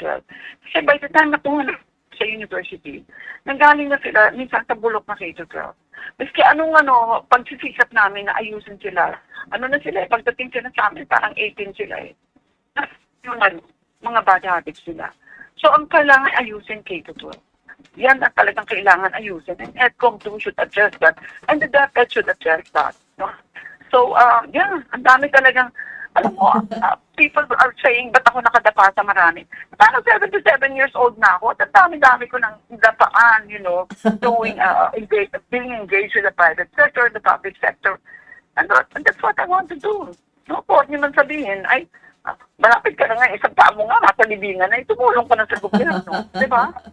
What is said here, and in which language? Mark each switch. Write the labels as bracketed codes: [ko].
[tl] Kasi by the time nakuha na sa university, nanggaling na sila, minsan sa bulok na K-12. Maski pagsisikap namin na ayusin sila, na sila, pagdating sila sa amin, parang 18 sila eh. Yung mga bad habits sila. So, ang kailangan ayusin K-12. Yan ang talagang kailangan ayusin. [en] And EDCOM 2 should address that. And the DepEd should address that. [tl] No? So, ang dami talagang, alam mo, people are saying, ba't ako nakadapa sa marami? [en] Parang 77 years old na ako at ang dami-dami ko ng dapaan, doing, being engaged with the private sector, the public sector. And that's what I want to do. No, po, niyo man sabihin, ay, [tl] Malapit ka na nga, isang paa mo nga, nasa libingan na, tumulong ka na sa gobyerno. Di ba?